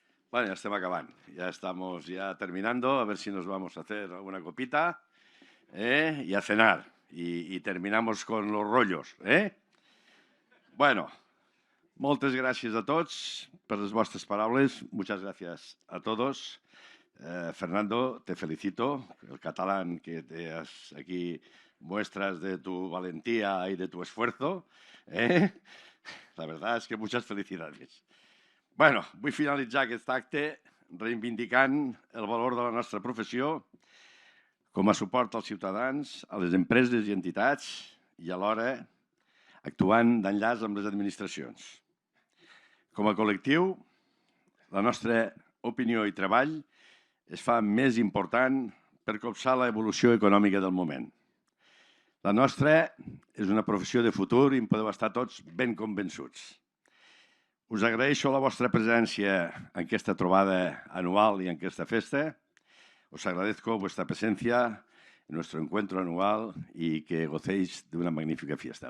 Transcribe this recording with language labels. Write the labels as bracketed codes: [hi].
[es] Bueno, ya estamos acabando, ya estamos terminando, a ver si nos vamos a hacer alguna copita y a cenar. Y terminamos con los rollos. [ca] Bueno, moltes gràcies a tots per les vostres paraules. [es] Muchas gracias a todos. Fernando, te felicito. El catalán que te has aquí muestras de tu valentía y de tu esfuerzo. La verdad es que muchas felicidades. [ca] Bueno, vull finalitzar aquest acte reivindicant el valor de la nostra professió com a suport als ciutadans, a les empreses i entitats i alhora actuant d'enllaç amb les administracions. Com a col·lectiu, la nostra opinió i treball es fa més important per copsar l'evolució econòmica del moment. La nostra és una professió de futur i en podeu estar tots ben convençuts. Us agraeixo la vostra presència en aquesta trobada anual y en esta festa. [es] Os agradezco vuestra presencia en nuestro encuentro anual y que gocéis de una magnífica fiesta.